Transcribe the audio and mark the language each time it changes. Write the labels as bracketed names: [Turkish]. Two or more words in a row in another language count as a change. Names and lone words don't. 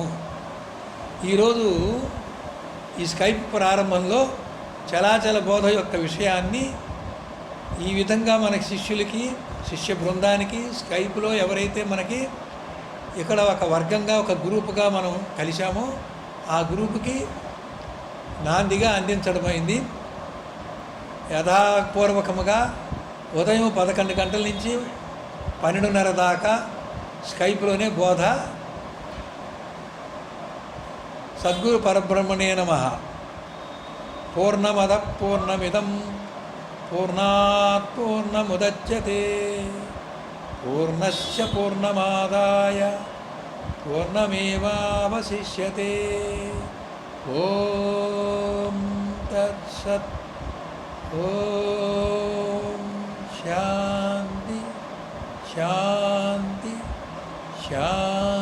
[Telugu] ఈరోజు ఈ స్కైప్ ప్రారంభంలో చలాచల బోధ యొక్క విషయాన్ని ఈ విధంగా మనకి శిష్యులకి, శిష్య బృందానికి స్కైప్లో ఎవరైతే మనకి ఇక్కడ ఒక వర్గంగా, ఒక గ్రూపుగా మనం కలిశామో ఆ గ్రూపుకి నాందిగా అందించడమైంది. యథాపూర్వకముగా ఉదయం 11 గంటల నుంచి 12:30 దాకా స్కైప్లోనే బోధ. [Sanskrit] సద్గురు పరబ్రహ్మణే నమః. పూర్ణమద పూర్ణమిదం పూర్ణాత్ పూర్ణముదచ్యతే పూర్ణస్య పూర్ణమాదాయ పూర్ణమేవావశిష్యతే. ఓం తత్సత్. ఓం శాంతి శాంతి శాంతి.